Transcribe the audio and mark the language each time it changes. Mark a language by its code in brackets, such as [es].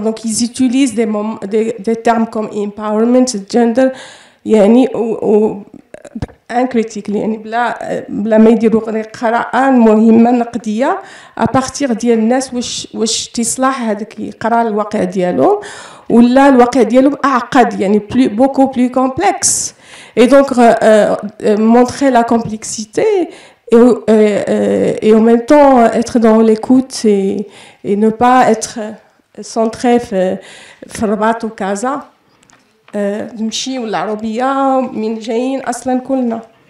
[fr] Donc, ils utilisent des termes comme empowerment, gender, ou incritique. [ar] يعني بلا ما يديروا قراءة مهمة نقدية [fr] à partir [ar] ديال الناس واش تصلح هذاك يقرا الواقع ديالهم ولا الواقع ديالهم أعقد يعني [fr] beaucoup plus complexe. Et donc montrer la complexité et en même temps être dans l'écoute et ne pas être centré [ar] في الرباط وكازا نمشيو للعربية من جايين أصلا كلنا.